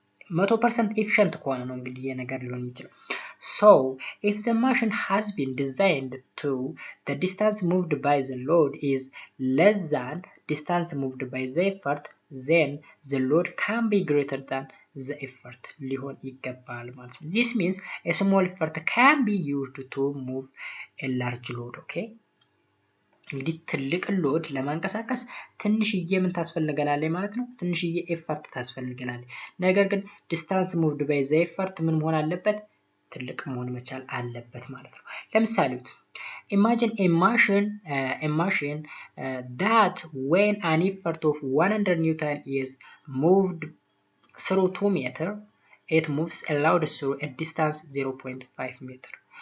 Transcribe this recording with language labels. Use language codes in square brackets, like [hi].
[en] 100% efficient [am] ከሆነ ነው እንግዲህ የነገር ሊሆን የሚችለው። [en] so if the machine has been designed to the distance moved by the load is less than distance moved by the effort, then the load can be greater than the effort [am] ሊሆን ይገባል ማለት ነው። [en] this means a small effort can be used to move a large load. [am] okay እንግዲህ ትልቅ ሎድ ለማንቀሳቀስ ትንሽዬ ምን ታስፈልገናለች ማለት ነው? ትንሽዬ ኤፈርት ታስፈልገናለች። ነገር ግን ዲስታንስ ሙቭድ ባይ ዘ ኤፈርት ምን መሆን አለበት? ትልቅ መሆን መቻል አለበት ማለት ነው። ለምሳሌ [en] imagine a machine that when an effort of 100 Newton is moved through 2 meter, it moves a load through a distance 0.5 meter.